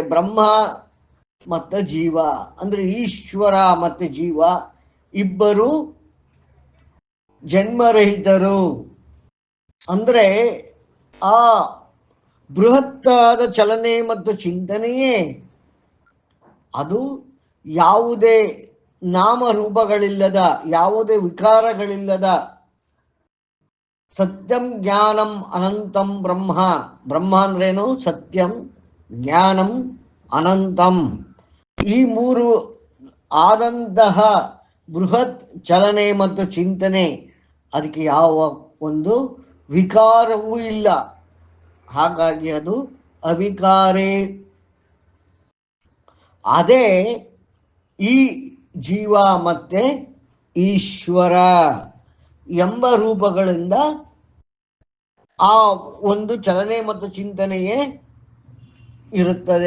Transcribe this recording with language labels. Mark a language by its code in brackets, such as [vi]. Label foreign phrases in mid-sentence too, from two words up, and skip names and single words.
[kn] ಬ್ರಹ್ಮ ಮತ್ತು ಜೀವ ಅಂದರೆ ಈಶ್ವರ ಮತ್ತು ಜೀವ ಇಬ್ಬರು ಜನ್ಮರಹಿತರು. ಅಂದರೆ ಆ ಬೃಹತ್ತಾದ ಚಲನೆ ಮತ್ತು ಚಿಂತನೆಯೇ ಅದು ಯಾವುದೇ ನಾಮರೂಪಗಳಿಲ್ಲದ, ಯಾವುದೇ ವಿಕಾರಗಳಿಲ್ಲದ [sa] ಸತ್ಯಂ ಜ್ಞಾನಂ ಅನಂತಂ ಬ್ರಹ್ಮ. [kn] ಬ್ರಹ್ಮ ಅಂದ್ರೇನು? [sa] ಸತ್ಯಂ, ಜ್ಞಾನಂ, ಅನಂತಂ. [kn] ಈ ಮೂರು ಆದಂತಹ ಬೃಹತ್ ಚಲನೆ ಮತ್ತು ಚಿಂತನೆ, ಅದಕ್ಕೆ ಯಾವ ಒಂದು ವಿಕಾರವೂ ಇಲ್ಲ. ಹಾಗಾಗಿ ಅದು ಅವಿಕಾರೇ. ಅದೇ ಈ ಜೀವ ಮತ್ತೆ ಈಶ್ವರ ಎಂಬ ರೂಪಗಳಿಂದ ಆ ಒಂದು ಚಲನೆ ಮತ್ತು ಚಿಂತನೆಯೇ ಇರುತ್ತದೆ.